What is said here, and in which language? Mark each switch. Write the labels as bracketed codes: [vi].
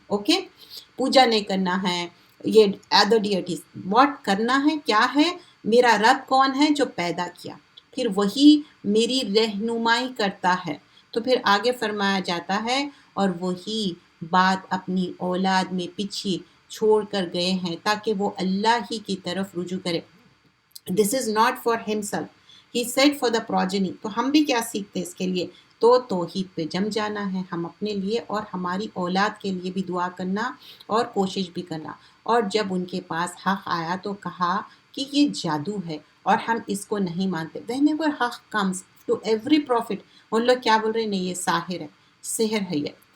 [ur] Okay, پوجا نہیں کرنا ہے، یہ [en] other duties, [ur] واٹ کرنا ہے، کیا ہے، میرا رب کون ہے جو پیدا کیا، پھر وہی میری رہنمائی کرتا ہے. تو پھر آگے فرمایا جاتا ہے اور وہی بات اپنی اولاد میں پیچھے چھوڑ کر گئے ہیں تاکہ وہ اللہ ہی کی طرف رجوع کرے. [en] This is not for himself, he said for the progeny. [ur] تو ہم بھی کیا سیکھتے اس کے لیے؟ تو توحید پہ جم جانا ہے، ہم اپنے لیے اور ہماری اولاد کے لیے بھی دعا کرنا اور کوشش بھی کرنا. اور جب ان کے پاس حق آیا تو کہا کہ یہ جادو ہے اور ہم اس کو نہیں مانتے. [en] whenever حق comes to every prophet [ur] ان لوگ کیا بول رہے ہیں؟ نہیں، یہ ساحر ہے، سحر ہے یہ.